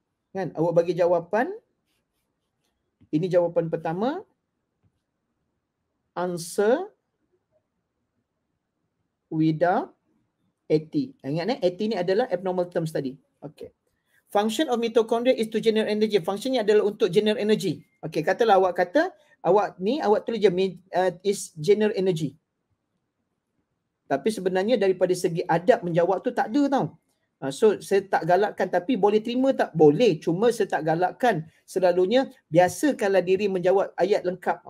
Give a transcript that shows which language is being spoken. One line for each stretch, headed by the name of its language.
Malay: Kan? Awak bagi jawapan. Ini jawapan pertama.
English: Answer without AT.
Malay: Ingat AT ni adalah abnormal terms tadi. Okay.
English: Function of mitochondria is to generate energy.
Malay: Functionnya adalah untuk
English: generate energy.
Malay: Okay, katalah awak kata, awak tulis je
English: is generate energy.
Malay: Tapi sebenarnya daripada segi adab menjawab tu tak ada tau. So saya tak galakkan, tapi boleh terima tak? Boleh, cuma saya tak galakkan. Selalunya biasakanlah diri menjawab ayat lengkap.